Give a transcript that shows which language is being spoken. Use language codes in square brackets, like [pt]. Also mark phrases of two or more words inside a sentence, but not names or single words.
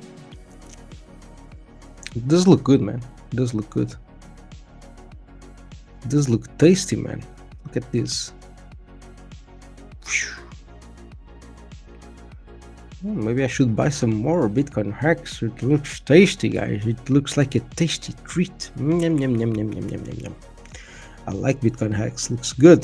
[en] It does look good, man. It does look good. It does look tasty, man. Look at this. Maybe I should buy some more BitcoinHEX. It looks tasty, guys. It looks like a tasty treat. Yum, yum, yum, yum, yum, yum, yum. I like BitcoinHEX. Looks good.